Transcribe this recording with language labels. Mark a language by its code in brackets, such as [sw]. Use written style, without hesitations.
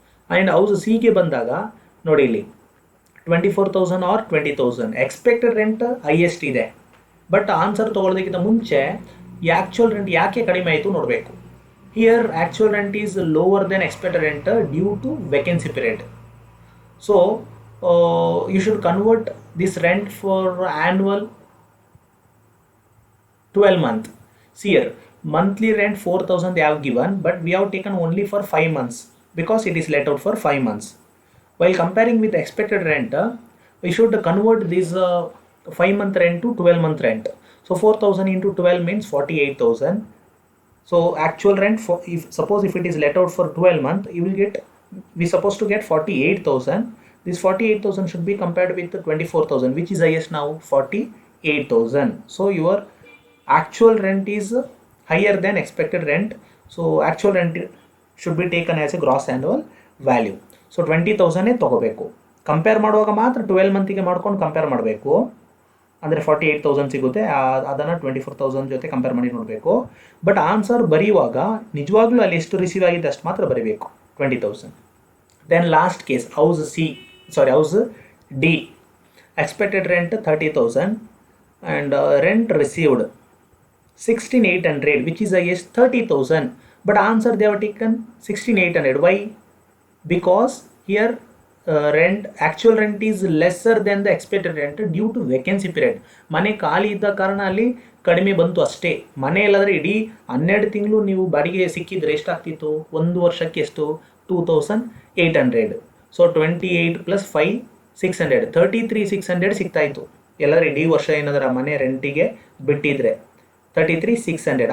[kn] And house ಸಿಗೆ ಬಂದಾಗ ನೋಡಿ, ಇಲ್ಲಿ 24,000 ಆರ್ 20,000 ಎಕ್ಸ್ಪೆಕ್ಟೆಡ್ ರೆಂಟ್ ಹೈಯೆಸ್ಟ್ ಇದೆ, ಬಟ್ ಆನ್ಸರ್ ತೊಗೊಳ್ಳೋದಕ್ಕಿಂತ ಮುಂಚೆ ಆ್ಯಕ್ಚುಯಲ್ ರೆಂಟ್ ಯಾಕೆ ಕಡಿಮೆ ಆಯಿತು ನೋಡಬೇಕು. [en] Here actual rent is lower than expected rent due to vacancy period. So you should convert this rent for annual 12 month. See here, monthly rent 4,000 they have given, but we have taken only for 5 months because it is let out for 5 months. While comparing with expected rent, we should convert this 5 month rent to 12 month rent. So 4,000 into 12 means 48,000. So actual rent, for if it is let out for 12 month, you will get, we supposed to get 48,000. This 48,000 should be compared with the 24,000, which is highest now, 48,000. So your actual rent is higher than expected rent. So actual rent should be taken as a gross annual value. [kn] So 20,000 ತಗೋಬೇಕು. Compare ಮಾಡುವಾಗ ಮಾತ್ರ 12 ಮಂತಿಗೆ ಮಾಡ್ಕೊಂಡು compare ಮಾಡಬೇಕು, ಅಂದರೆ 48,000 ಸಿಗುತ್ತೆ, ಅದನ್ನು 24,000 ಜೊತೆ compare ಮಾಡಿ ನೋಡಬೇಕು. ಬಟ್ ಆನ್ಸರ್ ಬರೆಯುವಾಗ ನಿಜವಾಗ್ಲೂ ಅಲ್ಲಿ ಎಷ್ಟು ರಿಸೀವ್ ಆಗಿದೆ ಅಷ್ಟು ಮಾತ್ರ ಬರೀಬೇಕು, 20,000. [en] Then last case house the expected rent 30,000 and rent received 16,800, which is highest 30,000, but answer they have taken 16,800. Why? Because here actual rent is lesser than the expected rent due to vacancy period. [kn] ಮನೆ ಖಾಲಿ ಇದ್ದ ಕಾರಣ ಅಲ್ಲಿ ಕಡಿಮೆ ಬಂತು ಅಷ್ಟೇ. ಮನೆ ಇಲ್ಲಾದರೆ ಇಡೀ 12 ತಿಂಗಳು ನೀವು ಬಾಡಿಗೆ ಸಿಕ್ಕಿದ್ರೆ ಎಷ್ಟಾಗ್ತಿತ್ತು? ಒಂದು ವರ್ಷಕ್ಕೆ ಎಷ್ಟು? 2,800. ಸೊ 28 + 5 600, 33,600 ಸಿಗ್ತಾಯಿತ್ತು. ಎಲ್ಲಾದ್ರೆ ಇಡೀ ವರ್ಷ ಏನಾದ್ರೆ ಮನೆ ರೆಂಟಿಗೆ ಬಿಟ್ಟಿದ್ರೆ 33,600.